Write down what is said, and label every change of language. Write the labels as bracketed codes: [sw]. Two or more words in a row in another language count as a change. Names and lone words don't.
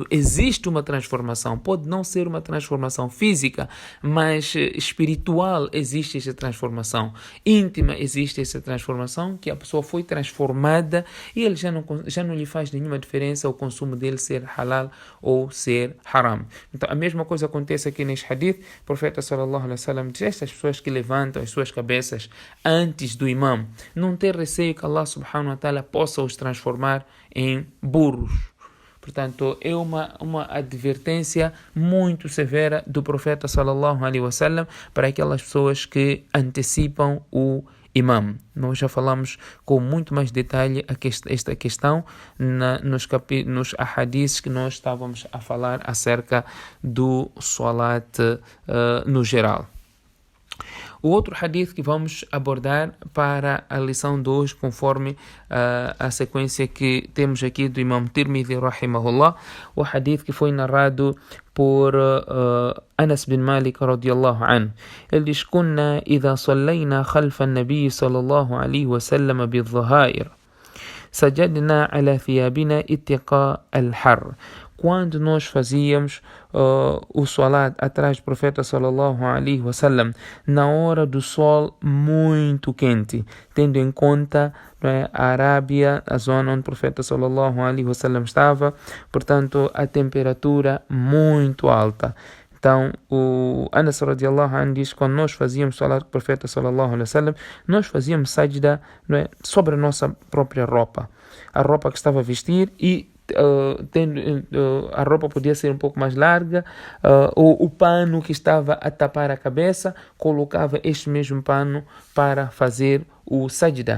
[pt] Existe uma transformação. Pode não ser uma transformação física, mas espiritual existe essa transformação. Íntima existe essa transformação, que a pessoa foi transformada e ele já não lhe faz nenhuma diferença o consumo dele ser halal ou ser haram. Então a mesma coisa acontece aqui neste hadith. O profeta [ar] صلى الله عليه وسلم [pt] diz: estas pessoas que levantam as suas cabeças antes do imam, não tem receio que Allah [ar] سبحانه وتعالى [pt] possa os transformar em burros. Portanto, é uma advertência muito severa do profeta [ar] صلى الله عليه وسلم [pt] para aquelas pessoas que antecipam o imam. Nós já falamos com muito mais detalhe esta questão nos ahadiths que nós estávamos a falar acerca do salat no geral. O outro hadith que vamos abordar para a lição de hoje, conforme a sequência que temos aqui do Imam Tirmidhi rahimahullah, o hadith que foi narrado por Anas bin Malik [ar] رضي الله عنه. [pt] Ele diz: [ar] "كنا إذا صلينا خلف النبي صلى الله عليه وسلم بالظهائر سجدنا على ثيابنا اتقاء الحر." [pt] Quando nós fazíamos o salat atrás do profeta [ar] صلى الله عليه وسلم [pt] na hora do sol muito quente, tendo em conta a Arábia, a zona onde o profeta [ar] صلى الله عليه وسلم [pt] estava, portanto a temperatura muito alta. Então, o Anas [ar] رضي الله عنه [pt] diz: quando nós fazíamos salat com o profeta [ar] صلى الله عليه وسلم, [pt] nós fazíamos sajda sobre a nossa própria roupa, a roupa que estava a vestir, e a roupa podia ser um pouco mais larga, ou o pano que estava a tapar a cabeça, colocava este mesmo pano para fazer o sajda.